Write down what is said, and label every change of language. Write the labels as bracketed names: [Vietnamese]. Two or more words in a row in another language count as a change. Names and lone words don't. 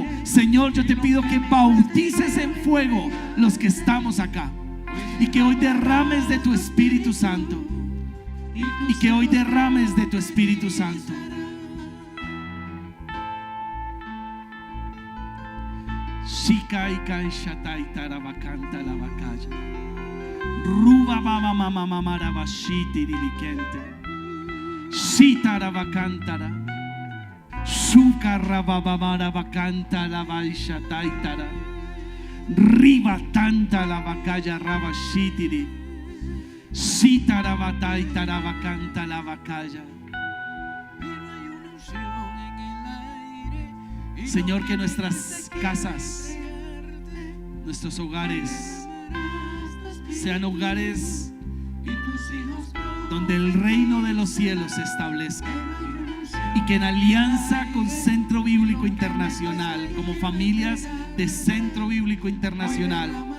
[Spanish] Señor, yo te pido que bautices en fuego los que estamos acá, y que hoy derrames de tu Espíritu Santo, y que hoy derrames de tu Espíritu Santo. Shika y kai shatai tarabacanta la bacaya. Ruba mama mama mama rabashiti dilikente. Shita rabacantara. Shuka rababamara bacanta la baisha taitara. Riba tanta la bacaya rabashitiri. Shita rabataitara bacanta la bacaya. Señor, que nuestras casas, nuestros hogares sean hogares donde el reino de los cielos se establezca, y que en alianza con Centro Bíblico Internacional, como familias de Centro Bíblico Internacional,